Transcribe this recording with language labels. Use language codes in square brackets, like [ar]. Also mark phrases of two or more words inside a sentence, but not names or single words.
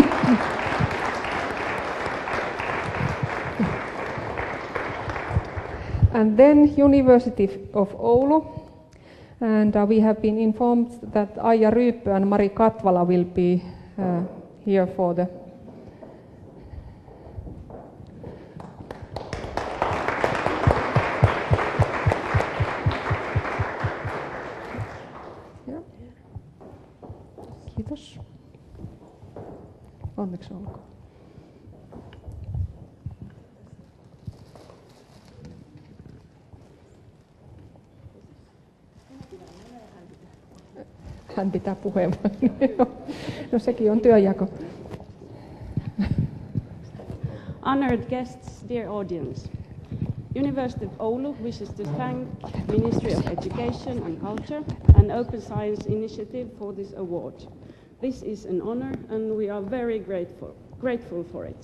[en] And then University of Oulu, and we have been informed that Aija Ryyppö and Mari Katvala will be here for the Kiitos. [fi] Onneksi olkoon. Hän pitää puheenvuoron. No sekin on työnjako. [en] Honored guests, dear audience. University of Oulu wishes to thank Ministry of Education and Culture and Open Science Initiative for this award. This is an honor and we are very grateful for it.